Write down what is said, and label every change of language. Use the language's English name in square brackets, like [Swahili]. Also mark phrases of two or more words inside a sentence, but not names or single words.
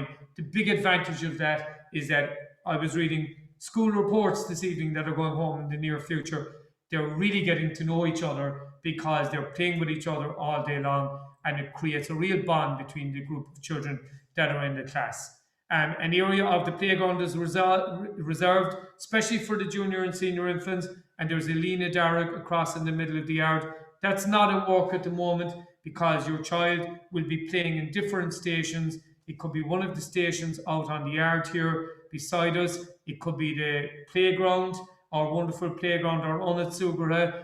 [English] The big advantage of that is that I was reading school reports this evening that are going home in the near future. They're really getting to know each other because they're playing with each other all day long, and it creates a real bond between the group of children that are in the class. An area of the playground is reserved, especially for the junior and senior infants, and there's a ar-líne across in the middle of the yard. That's not at work at the moment because your child will be playing in different stations. It could be one of the stations out on the yard here beside us. It could be the playground, our wonderful playground, or Unatsugara.